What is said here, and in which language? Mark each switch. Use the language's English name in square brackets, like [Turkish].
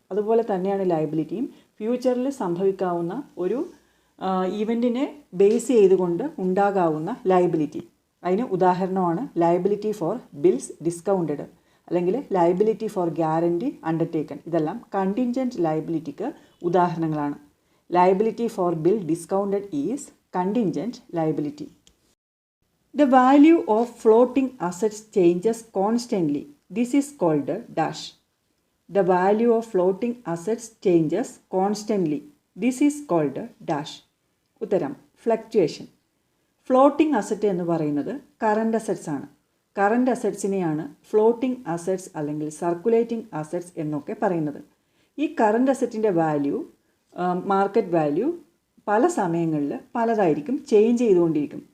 [Malayalam] അതുപോലെ തന്നെയാണ് ലയബിലിറ്റിയും. ഫ്യൂച്ചറിൽ സംഭവിക്കാവുന്ന ഒരു ഇവൻറ്റിനെ ബേസ് ചെയ്തുകൊണ്ട് ഉണ്ടാകാവുന്ന ലയബിലിറ്റി. അതിന് ഉദാഹരണമാണ് ലയബിലിറ്റി ഫോർ ബിൽസ് ഡിസ്കൗണ്ടഡ് അല്ലെങ്കിൽ ലയബിലിറ്റി ഫോർ ഗ്യാരണ്ടി അണ്ടർടേക്കൺ. ഇതെല്ലാം കണ്ടിൻജൻറ്റ് ലയബിലിറ്റിക്ക് ഉദാഹരണങ്ങളാണ്. [English] Liability for bill discounted is contingent liability. The value of floating assets changes constantly. This is called dash. The value of floating assets changes constantly. This is called dash. [Malayalam] ഉത്തരം fluctuation. Floating asset എന്ന് പറയുന്നത് current assets ആണ്. Current അസറ്റ്സിനെയാണ് floating assets അല്ലെങ്കിൽ circulating assets എന്നൊക്കെ പറയുന്നത്. ഈ current അസറ്റിൻ്റെ value market value പല സമയങ്ങളിൽ പലതായിരിക്കും, ചേഞ്ച് ചെയ്തുകൊണ്ടിരിക്കും.